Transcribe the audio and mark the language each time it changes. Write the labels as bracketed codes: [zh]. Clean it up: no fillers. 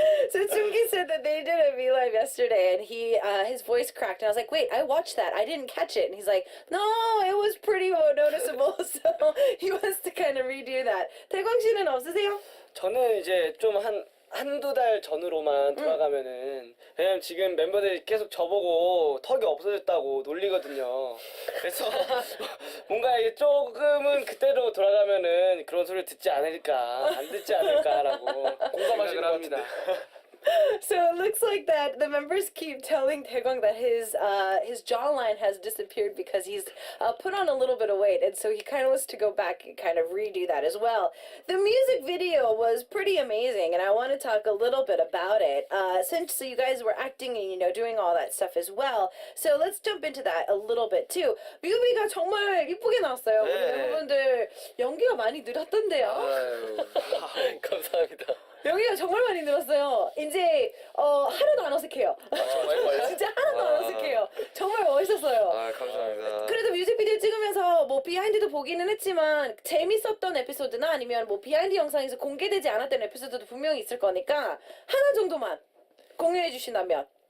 [en] So Tsungi said that they did a V-Live yesterday and his voice cracked and I was like, wait, I watched that. I didn't catch it. And he's like, no, it was pretty noticeable. So he wants to kind of redo that. [ko] 대광 씨는 없으세요? 저는 이제 좀 한두 달 전으로만 돌아가면은 왜냐면 지금 멤버들이 계속 저보고 턱이 없어졌다고 놀리거든요. 그래서 뭔가 이게 조금은 그때로 돌아가면은 그런 소리를 듣지 않을까 안 듣지 않을까라고 공감하시는 것 같습니다. [en] So it looks like that the members keep telling Taegwang that his jawline has disappeared because he's put on a little bit of weight, and so he kind of wants to go back and kind of redo that as well. The music video was pretty amazing, and I want to talk a little bit about it. Since you guys were acting and doing all that stuff as well, so let's jump into that a little bit too. [ko] 뮤비가 정말 이쁘게 나왔어요. 우리 네. 멤버분들 연기가 많이 늘었던데요. 아유, 감사합니다. 여기가 정말 많이 늘었어요. 이제 하나도 안 어색해요. 정말요? 진짜 하나도 안 어색해요. 정말 멋있었어요. 감사합니다. 그래도 뮤직비디오 찍으면서 뭐 비하인드도 보기는 했지만 재밌었던 에피소드나 아니면 뭐 비하인드 영상에서 공개되지 않았던 에피소드도 분명히 있을 거니까 하나 정도만 공유해 주신다면.